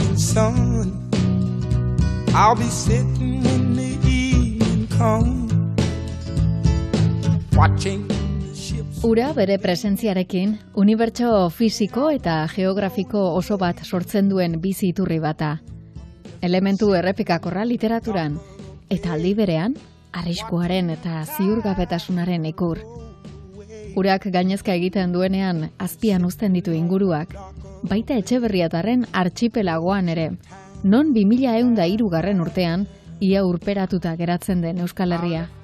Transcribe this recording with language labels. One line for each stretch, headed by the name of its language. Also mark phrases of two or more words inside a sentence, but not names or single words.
English: sun. I'll be sitting when the evening comes, watching the ships.
Basque: Ura bere presentziarekin, unibertso fisiko eta geografiko oso bat sortzen duen bizi iturri bata. Elementu errepikakorra literaturan, eta aldi berean, arriskuaren eta ziurgabetasunaren ikur. Urak gainezka egiten duenean azpian uzten ditu inguruak, baita Etxeberriatarren artxipelagoan ere, non 2103 urtean, ia urperatuta geratzen den Euskal Herria.